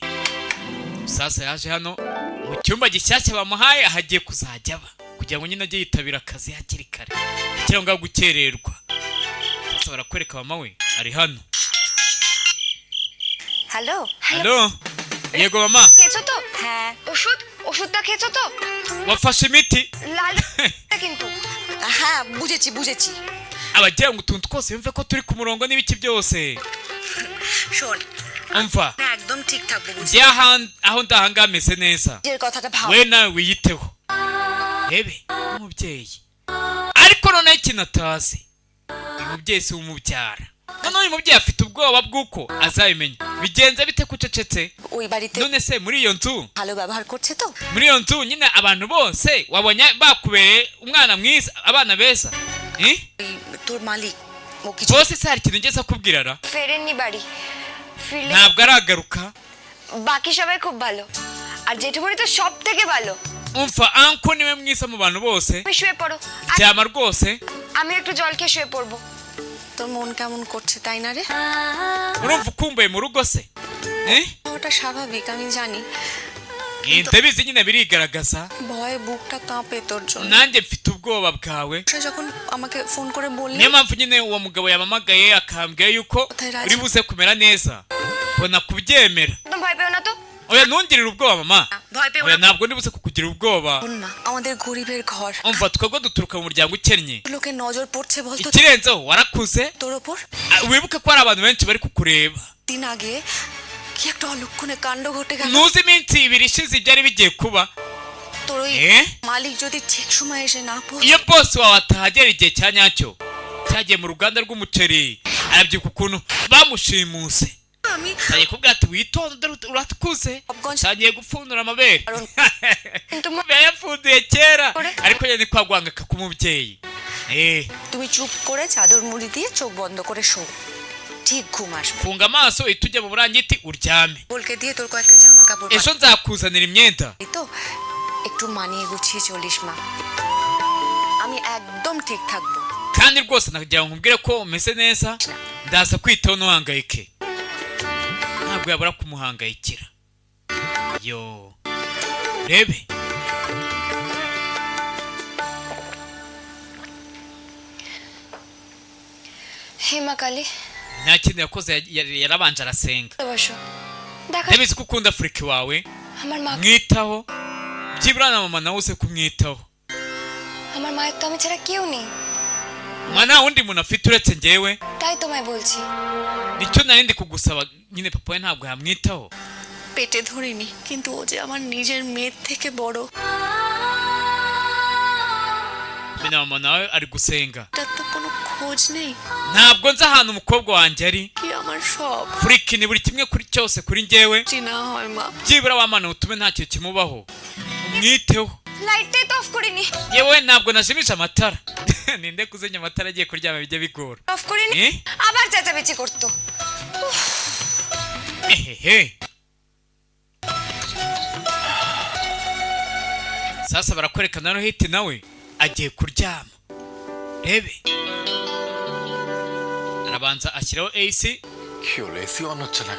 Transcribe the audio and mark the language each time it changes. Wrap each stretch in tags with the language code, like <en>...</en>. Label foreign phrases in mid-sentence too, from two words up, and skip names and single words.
<rw>Sasa yaje hano mu cyumba gishyashya bamuhaye ahagiye kuzajya aba kugira ngo nyine ajye yitabira akazi hakiri kare kugira ngo gukererwa. Sasa barakwereka mama we ari hano.</rw> <bn>হ্যালো</bn> <rw>হ্যালো yego mama</rw> <bn>খেয়েছো তো হ্যাঁ ওষুধটা খেয়েছো তো</bn> <rw>wafashe imiti</rw> <bn>লাল কিন্তু হ্যাঁ বুঝেছি</bn> <rw>abagira ngo utuntu twose yumve ko turi ku murongo n'ibiki byose</rw> <bn>শোন</bn> <rw>umva</rw> <bn>না একদম ঠিক থাকবো বুঝি</bn> <rw>aho ndahanga ameze neza</rw> <bn>যে কথাটা ভাব</bn> <rw>we nawe wiyiteho ebe umubyeyi ariko none ikintu atazi umubyeyi si umubyara none uyu mubyeyi afite ubwoba bw'uko azabimenya bigenze bite kucecetse</rw> <bn>ওই বাড়িতে</bn> <rw>none se muri iyo nzu</rw> <bn>ভালো ব্যবহার করছে তো</bn> <rw>muri iyo nzu nyine abantu bose wabonye bakubere umwana mwiza abana beza</rw> <bn>তোর মালিক ও কিছু</bn> <rw>bose se hari ikintu ngeze kubwirara</rw> <bn>ফেরেননি বাড়ি ফিরলে</bn> <rw>ntabwo aragaruka</rw> <bn>বাকি সবাই খুব ভালো আর জেঠুমনি তো সব থেকে ভালো</bn> <rw>umva anko niwe mwiza mu bantu bose</rw> <bn>শুয়ে পড়ো</bn> <rw>cyama rwose</rw> <bn>আমি একটু জল খেয়ে শুয়ে পড়বো তোর মন কেমন করছে তাই না রে</bn> <rw>urumva ukumbuye mu rugo se</rw> <bn>ওটা স্বাভাবিক আমি জানি</bn> <rw>ndabizi nyine birigaragaza</rw> <bn>ভয়ে বুকটা কাঁপে তোর জন্য</bn> <rw>nanjye mfite ubwoba bwawe</rw> <bn>যখন আমাকে ফোন করে বললি</bn> <rw>niyo mpamvu nyine uwo mugabo yamamagaye akambwira yuko uri buze kumera neza mbona kubyemera</rw> <bn>একদম ভয় পেও না তো</bn> <rw>oya ntungirire ubwoba mama</rw> <bn>ভয় পেও</bn> <rw>oya</rw> <bn>না</bn> <rw>ntabwo ndibuze kukugira ubwoba</rw> <bn>না আমাদের গরিবের ঘর</bn> <rw>umva twebwe duturuka mu muryango ukennye</rw> <bn>লোকে নজর পড়ছে বলতো</bn> <rw>ikirenzeho warakuze</rw> <bn>তোর উপর</bn> <rw>wibuke ko hari abantu benshi bari kukureba</rw> <bn>দিন আগে কি একটা অলক্ষণে কাণ্ড ঘটে গেল</bn> <rw>nuzi iminsi ibiri ishize ibyari bigiye kuba</rw> <bn>তোর ওই মালিক যদি ঠিক সময় এসে না পৌঁছে</bn> <rw>iyo boss wawe atahagera igihe cya nyacyo cyagiye mu ruganda rw'umuceri arabyuka ukuntu bamushimuse</rw> <bn>আমি</bn> <rw>tagiye kubwira ati witonde uratukuze tagiye gupfundura amabere yapfunduye kera ariko nyine kwagwanga k'umubyeyi</rw> <bn>তুমি চুপ করে চাদর মুড়ি দিয়ে চোখ বন্ধ করে শো ঠিক ঘুম আসবে</bn> <rw>funga amaso uhita ujya mu burangiti uryame</rw> <bn>বলকে দিয়ে তোর কয়েকটা জামা কাপড়</bn> <rw>ejo nzakuzanira imyenda</rw> <bn>তো একটু মানিয়ে গুছিয়ে চলিস মা আমি একদম ঠিক থাকবো</bn> <rw>kandi rwose nagira ngo nkubwire ko umeze neza ndaza kwitaho ntuhangayike ntabwo yabura kumuhangayikira yo rebe</rw> <bn>হেমা কালী</bn> <rw>nta kintu yakoze yarabanje arasenga</rw> <bn>বসো দেখা</bn> <rw>ndabizi ko ukunda Fulki wawe</rw> <bn>আমার মা</bn> <rw>mwitaho byibura na mama nawe uze kumwitaho</rw> <bn>আমার মায়ের তো আমি ছাড়া কেউ নেই</bn> <rw>mwana wundi muntu afite uretse njyewe</rw> <bn>তাই তোমায় বলছি</bn> <rw>nicyo nari ndi kugusaba nyine papa we ntabwo yamwitaho</rw> <bn>পেটে ধরিনি কিন্তু ও যে আমার নিজের মেয়ের থেকে বড়</bn> <rw>mena mama nawe ari gusenga</rw> <bn>তার তো কোনো খোঁজ নেই</bn> <rw>ntabwo nzi ahantu umukobwa wanjye ari</rw> <bn>কি আমার সব</bn> <rw>Fulki ni buri kimwe kuri cyose kuri njyewe</rw> <bn>চিনা হয় মা</bn> <rw>byibura wamana utume nta kintu kimubaho umwiteho</rw> <bn>লাইটটাই তো অফ করিনি</bn> <rw>yewe ntabwo najimije amatara ninde kuzenya amatara agiye kuryama bijya bigora</rw> <bn>অফ করিনি আবার চেঁচামেচি করতো</bn> <rw>ehehe sasa barakwerekana no hiti nawe agiye kuryama rebe arabanza ashyiraho AC</rw> <en>AC on</en> <bn>হচ্ছে না</bn>